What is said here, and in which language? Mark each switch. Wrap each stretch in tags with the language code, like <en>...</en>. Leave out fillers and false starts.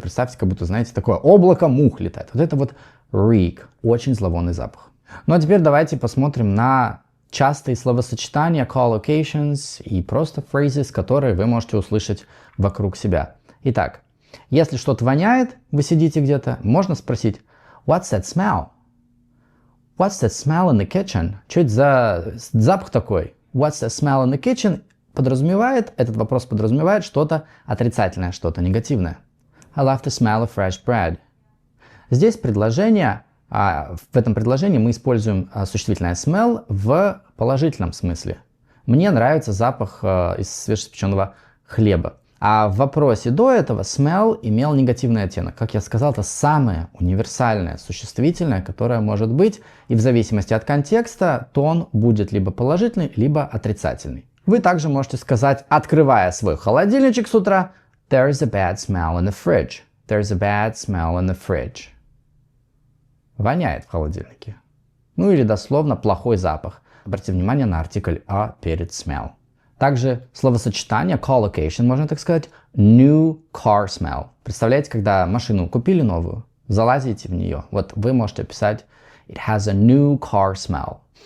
<ru>Представьте, как будто, знаете, такое облако мух летает. Вот это вот reek, очень зловонный запах. Ну а теперь давайте посмотрим на частые словосочетания, collocations и просто phrases, которые вы можете услышать вокруг себя. Итак, если что-то воняет, вы сидите где-то, можно спросить</ru> <en>what's that smell? What's that smell in the kitchen?</en> <ru>Что это за запах такой?</ru> <en>What's that smell in the kitchen?</en> <ru>Этот вопрос подразумевает что-то отрицательное, что-то негативное.</ru> <en>I love the smell of fresh bread.</en> <ru>Здесь предложение, в этом предложении мы используем существительное smell в положительном смысле. Мне нравится запах из свежеиспеченного хлеба. А в вопросе до этого smell имел негативный оттенок. Как я сказал, это самое универсальное существительное, которое может быть. И в зависимости от контекста тон будет либо положительный, либо отрицательный. Вы также можете сказать, открывая свой холодильничек с утра,</ru> <en>There's a bad smell in the fridge. There's a bad smell in the fridge.</en> <ru>Воняет в холодильнике. Ну или дословно плохой запах. Обратите внимание на артикль a перед smell. Также словосочетание collocation, можно так сказать,</ru> <en>new car smell.</en> <ru>Представляете, когда машину купили новую, залазите в нее, вот вы можете описать</ru> <en>it has a new car smell.</en>